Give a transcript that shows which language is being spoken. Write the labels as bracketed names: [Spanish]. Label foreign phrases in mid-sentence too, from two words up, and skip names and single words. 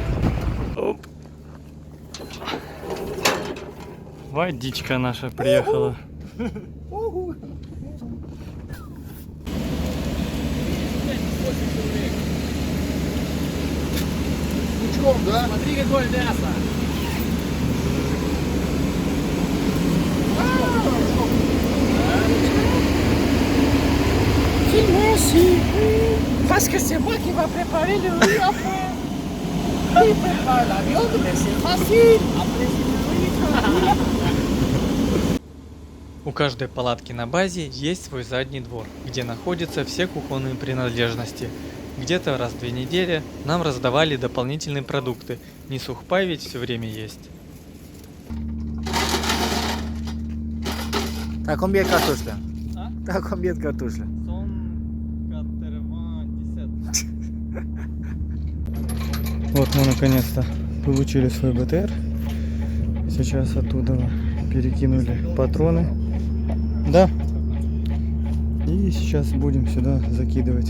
[Russian] Оп. Водичка наша приехала. Пучком, да? Смотри, какое мясо! [French] Merci. Parce que c'est moi qui va préparer le riz après. Il prépare la viande, mais c'est facile. Après, c'est le riz. [Russian] У каждой палатки на базе есть свой задний двор, где находятся все кухонные принадлежности. Где-то раз в 2 недели нам раздавали дополнительные продукты, не сухпай ведь все время есть. [French] А combien de cartouches là? [Russian] А? [French] T'as combien de cartouches là? [Russian] Вот мы наконец-то получили свой БТР. Сейчас оттуда перекинули патроны. Да. И сейчас будем сюда закидывать.